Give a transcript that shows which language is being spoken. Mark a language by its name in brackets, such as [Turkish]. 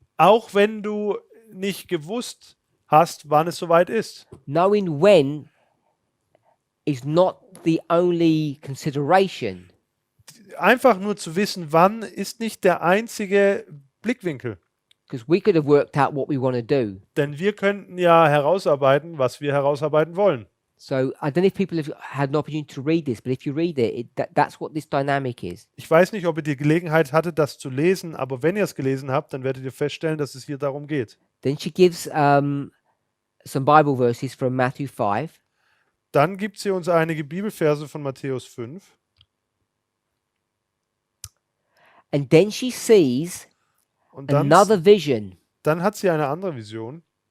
[German] auch wenn du nicht gewusst hast, wann es soweit ist. [English] Knowing when is not the only consideration. [German] Einfach nur zu wissen, wann, ist nicht der einzige Blickwinkel. [English] Because we could have worked out what we want to do. [German] Denn wir könnten ja herausarbeiten, was wir herausarbeiten wollen. [English] So I don't know if people have had an opportunity to read this, but if you read it, that's what this dynamic is. [German] Ich weiß nicht, ob ihr die Gelegenheit hattet, das zu lesen, aber wenn ihr es gelesen habt, dann werdet ihr feststellen, dass es hier darum geht. [English] Then she gives some Bible verses from Matthew 5. [German] Dann gibt sie uns einige Bibelverse von Matthäus 5. [English] And then she sees [German] Und dann, [English] another vision. [German] dann hat sie eine andere Vision.